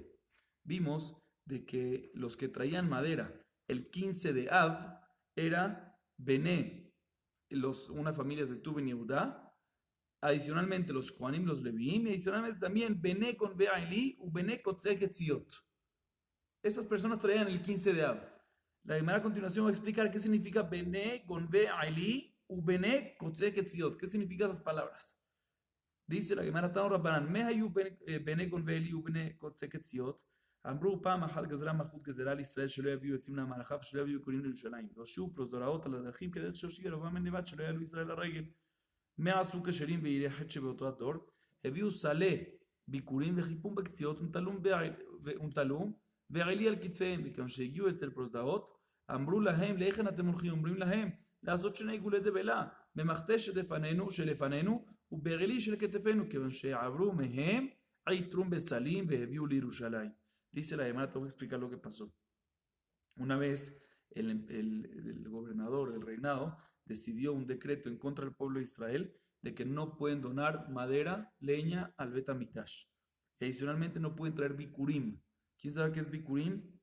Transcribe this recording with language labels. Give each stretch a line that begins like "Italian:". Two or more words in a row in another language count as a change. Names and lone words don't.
Spanish: Vimos de que los que traían madera el 15 de Av era Bené, una familia de Tu Ben Yehudá, adicionalmente los Kohanim, los Leviim, y adicionalmente también
Hebrew: בני גונב עלי ובני קוצעי קציעות.
Spanish: Estas personas traían el 15 de Av. La Gemara a continuación va a explicar qué significa
Hebrew: בני גונב עלי ובני קוצעי קציעות.
Spanish: ¿Qué significan esas palabras? Dice la Gemara
Hebrew: תנו רבנן מאי בני גונב עלי ובני קוצעי קציעות. אמרו פעם אחת גזרה מלכות גזרה על ישראל שלא יביאו עצים למערכה ושלא יביאו כלים לירושלים. והושיעו פרוזדוראות על הדרכים כדרך שהושיע ירבעם בן נבט שלא יעלו ישראל לרגל. מה עשו כשרים ויראי חטא שבאותו הדור? הביאו סלה ביקורים וחיפום בקציעות ונטלום ועלי על כתפיהם. וכיוון שהגיעו אצל פרוזדוראות אמרו להם להיכן אתם הולכים? אומרים להם לעשות שני עיגולי דבלה במחתה שלפנינו ובעלי של כתפינו כיוון שעברו מהם עיטרום בסלים והביאו לירושלים.
Spanish: Dice la Gemara, te voy a explicar lo que pasó. Una vez el gobernador del reinado decidió un decreto en contra del pueblo de Israel de que no pueden donar madera, leña al Bet HaMikdash. Y adicionalmente no pueden traer bikurim. ¿Quién sabe qué es bikurim?